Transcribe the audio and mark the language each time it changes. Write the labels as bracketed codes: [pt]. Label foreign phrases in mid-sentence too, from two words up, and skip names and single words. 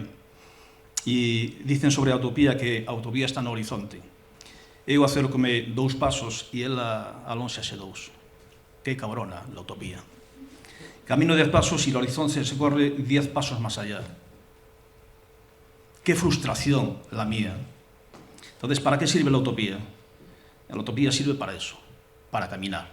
[gl] E dicen sobre a utopía que a utopía está no horizonte. Eu acércome 2 pasos e ela alónxase 2. [es] Que cabrona la utopía. Camino 10 pasos e el horizonte se corre 10 pasos más allá. Qué frustración la mía. Entonces, ¿para qué sirve la utopía? La utopía sirve para eso, para caminar.